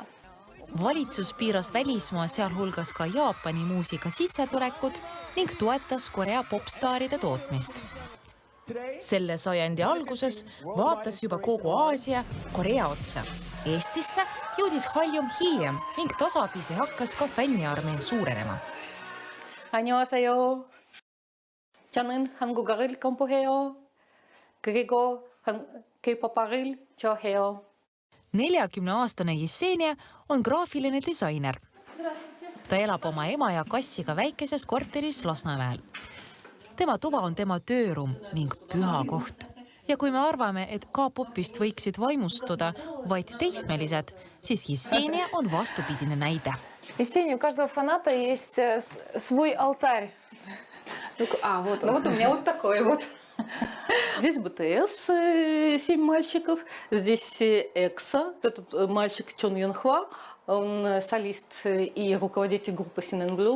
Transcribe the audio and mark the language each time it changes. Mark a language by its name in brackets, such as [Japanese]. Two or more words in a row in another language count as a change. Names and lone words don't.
[Estonian] Valitsus piiras välismaa, sealhulgas ka Jaapani muusika sissetulekut ning toetas Korea popstaaride tootmist. Selle sajandi alguses vaatas juba kogu Aasia Korea otsa. Eestisse jõudis Halljum hiljem ning tasapisi hakkas ka fänniarmeen suurenema. [Korean] 안녕하세요. 저는 한국어를 공부해요. 그리고 K-pop을 좋아해요. [Estonian] 40-aastane Yesenia on graafiline disainer. Ta elab oma ema ja kassiga väikeses korteris Lasnamäel. Tema tuba on tema tööruum ning püha koht. Ja kui me arvame, et K-popist võiksid vaimustuda vaid teismelised, siis Yesenia on vastupidine näide. [Russian] Есения, у каждого фаната есть свой алтарь. Вот у меня вот такой вот. Здесь BTS, 7 мальчиков. Здесь EXO, этот мальчик Чон Юн Хва. Он солист и руководитель группы Sin Blue.